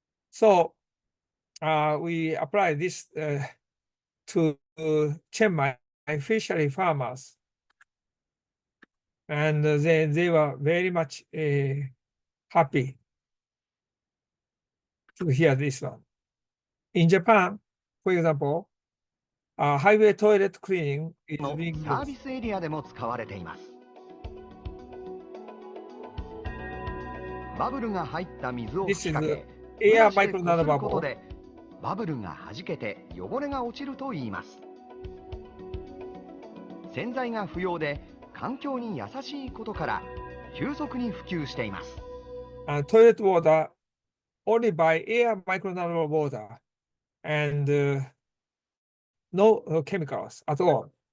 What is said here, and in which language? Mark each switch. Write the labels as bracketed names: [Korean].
[English] So we apply this to Chiang Mai fishery farmers, and they were very much happy to hear this one. In Japan, for example, highway toilet cleaning is being used. [Japanese] サービスエリアでも使われています。バブルが入った水を吹きかけ、ブラシでこすることでバブルが弾けて汚れが落ちるといいます。洗剤が不要で環境に優しいことから急速に普及しています。 [English] Toilet water only by air micronano water and no chemicals at all.